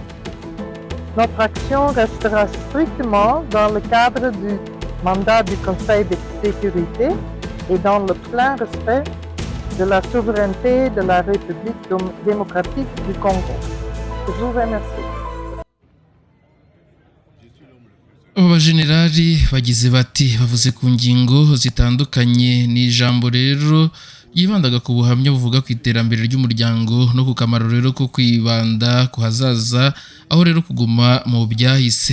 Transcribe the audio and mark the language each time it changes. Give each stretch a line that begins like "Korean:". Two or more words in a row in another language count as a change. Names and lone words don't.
French: Notre action restera strictement dans le cadre du mandat du Conseil de sécurité et dans le plein respect de la souveraineté de la République démocratique du Congo. Je vous remercie.
Kinyarwanda: Abajenerali bagize bati bavuze ku ngingo zitandukanye. Ni ijambo rero yibandaga ku buhamya buvuga ku iterambere ry'umuryango no ku kamaro rero ko kwibanda ku hazaza, aho rero kuguma mu byahise.